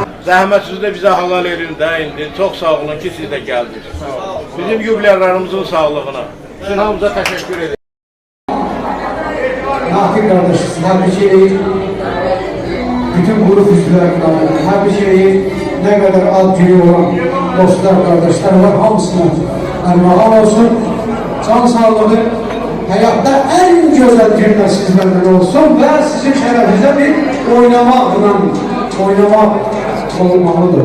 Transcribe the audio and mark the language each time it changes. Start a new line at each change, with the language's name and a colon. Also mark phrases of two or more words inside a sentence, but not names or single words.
Azerbaijani: Zəhmətinizi də bizə halal edin də indi. Çox sağ olun ki, siz də gəldiniz. Bizim yubilerlərimizin sağlığına. Sizin hamıza təşəkkür edirəm.
Turkish: Nakil kardeş, her şeyi, bütün grup üzvlerine, her şeyi ne kadar az cüyü olan dostlar, kardeşler var, hamısına armağan olsun. Can sağlığı, hayatta en güzel günler sizlerden olsun ve sizin şerefinize bir oynama olmalıdır.